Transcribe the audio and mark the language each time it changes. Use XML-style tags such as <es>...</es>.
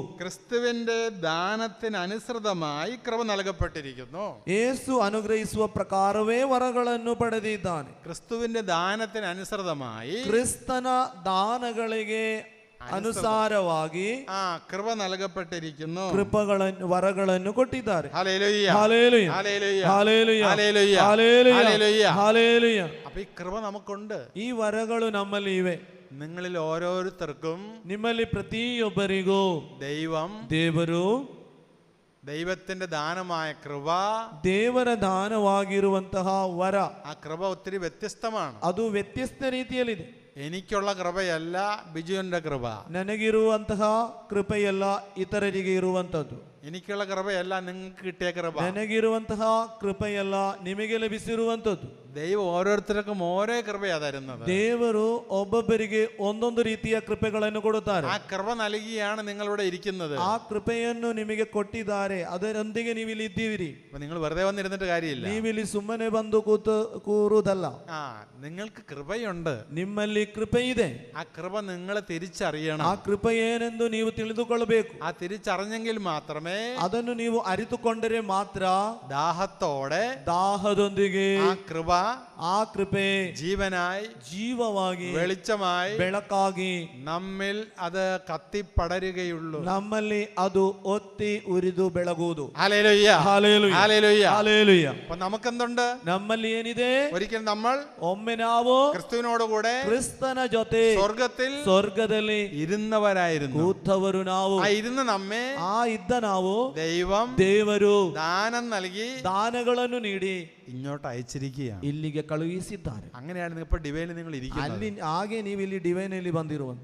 <ml>ക്രിസ്തുവിന്റെ ദാനത്തിനനുസൃതമായി കൃപ നൽകപ്പെട്ടിരിക്കുന്നു.</ml> <kn>ಯೇಸು ಅನುಗ್ರಹಿಸುವ ಪ್ರಕಾರವೇ ವರಗಳನ್ನು ಪಡೆದಿದ್ದಾನೆ.</kn> <ml>ക്രിസ്തുവിന്റെ ദാനത്തിനനുസൃതമായി,</ml> <kn>ಕ್ರಿಸ್ತನ ದಾನಗಳಿಗೆ ಅನುಸಾರವಾಗಿ</kn> <ml>കൃപ നൽകപ്പെട്ടിരിക്കുന്നു.</ml> <kn>ಕೃಪಗಳನ್ನು, ವರಗಳನ್ನು ಕೊಟ್ಟಿದ್ದಾರೆ.</kn> <ml>Hallelujah, hallelujah, hallelujah, hallelujah, hallelujah, hallelujah, hallelujah. Hallelujah. അപ്പൊ ഈ കൃപ നമുക്കുണ്ട്.</ml> <kn>ಈ ವರಗಳು ನಮ್ಮಲ್ಲಿ ಇವೆ.</kn> <ml>നിങ്ങളിൽ ഓരോരുത്തർക്കും</ml> <kn>ನಿಮ್ಮಲ್ಲಿ ಪ್ರತಿಯೊಬ್ಬರಿಗೂ ದೇವರು,</kn> <ml>ദൈവത്തിന്റെ ദാനമായ കൃപ,</ml> <kn>ದೇವರ ದಾನವಾಗಿರುವಂತಹ ವರ,</kn> <ml>ആ കൃപ ഒത്തിരി വ്യത്യസ്തമാണ്.</ml> <kn>ಅದು ವ್ಯತ್ಯಸ್ತ ರೀತಿಯಲ್ಲಿದೆ.</kn> <ml>എനിക്കുള്ള കൃപയല്ല ബിജുവിന്റെ കൃപ,</ml> <kn>ನನಗಿರುವಂತಹ ಕೃಪೆಯಲ್ಲ ಇತರರಿಗೆ ಇರುವಂತದ್ದು.</kn> <ml>എനിക്കുള്ള ಕೃಪയല്ല നിങ്ങൾക്ക് കിട്ടിയ കൃപ,</ml> <kn>ನನಗಿರುವಂತಹ ಕೃಪೆಯಲ್ಲ ನಿಮಗೆ ಲಭಿಸಿರುವಂತದ್ದು.</kn> <ml>ദൈവം ഓരോരുത്തർക്കും ഓരോ കൃപയാ തരുന്നത്.</ml> <kn>ದೇವರು ಒಬ್ಬೊಬ್ಬರಿಗೆ ಒಂದೊಂದು ರೀತಿಯ ಕೃಪೆಗಳನ್ನು ಕೊಡುತ್ತಾರೆ.</kn> <ml>ആ കൃപ നൽകിയാണ് നിങ്ങളിവിടെ ഇരിക്കുന്നത്.</ml> <kn>ಆ ಕೃಪೆಯನ್ನು ನಿಮಗೆ ಕೊಟ್ಟಿದ್ದಾರೆ, ಅದರೊಂದಿಗೆ ನೀವು ಇಲ್ಲಿ ಇದ್ದೀರಿ.</kn> <ml>നിങ്ങൾ വെറുതെ വന്നിരുന്നിട്ട് കാര്യമില്ല.</ml> <kn>ನೀವಿಲ್ಲಿ ಸುಮ್ಮನೆ ಬಂದು ಕೂರುವುದಲ್ಲ.</kn> <ml>നിങ്ങൾക്ക് കൃപയുണ്ട്,</ml> <kn>ನಿಮ್ಮಲ್ಲಿ ಕೃಪೆ ಇದೆ.</kn> <ml>ആ കൃപ നിങ്ങൾ തിരിച്ചറിയണം.</ml> <kn>ಆ ಕೃಪೆ ಏನೆಂದು ನೀವು ತಿಳಿದುಕೊಳ್ಳಬೇಕು.</kn> <ml>ആ തിരിച്ചറിഞ്ഞെങ്കിൽ മാത്രമേ</ml> <kn>ಅದನ್ನು ನೀವು ಅರಿತುಕೊಂಡರೆ ಮಾತ್ರ</kn> <ml>ദാഹത്തോടെ</ml> <kn>ದಾಹದೊಂದಿಗೆ ಆ ಕೃಪೆ</kn> <ml>ജീവനായി,</ml> <kn>ಜೀವವಾಗಿ,</kn> <ml>വെളിച്ചമായി,</ml> <kn>ಬೆಳಕಾಗಿ</kn> <ml>നമ്മിൽ അത് കത്തിപ്പടരുകയുള്ളൂ.</ml> <kn>ನಮ್ಮಲ್ಲಿ ಅದು ಒತ್ತಿ ಉರಿದು ಬೆಳಗುವುದು.</kn> <ml>Hallelujah, hallelujah, hallelujah, hallelujah. അപ്പോൾ നമുക്കെന്തുണ്ട്?</ml> <kn>ನಮ್ಮಲ್ಲಿ ಏನಿದೆ?</kn> <ml>ഒരിക്കൽ നമ്മൾ</ml> <kn>ಒಮ್ಮೆ ನಾವು</kn> <ml>ക്രിസ്തുവിനോടുകൂടെ</ml> <kn>ಕ್ರಿಸ್ತನ ಜೊತೆ ಸ್ವರ್ಗದಲ್ಲಿ</kn> <ml>ഇരുന്നവരായിരുന്നു.</ml> <kn>ಕೂತವರು ನಾವು.</kn> <ml>ആ ഇരുന്ന നമ്മെ,</ml> <kn>ಆ ಇದ್ದ ನಾವು</kn> <ml>ದೇವರು ദാനം നൽകി,</ml> <kn>ದಾನಗಳನ್ನು ನೀಡಿ</kn> <ml>ഇങ്ങോട്ട് അയച്ചിരിക്കുകയാണ്,</ml> <kn>ಇಲ್ಲಿಗೆ ಕಳುಹಿಸಿದ್ದಾರೆ.</kn> <ml>അങ്ങനെയാണ് ഇപ്പോൾ ഡിവൈനിൽ നിങ്ങൾ ഇരിക്കുന്നത്.</ml> <kn>ಅಲ್ಲಿ ಹಾಗೆ ನೀವು ಇಲ್ಲಿ ಡಿವೈನ್ ಅಲ್ಲಿ ಬಂದಿರುವಂತ,</kn>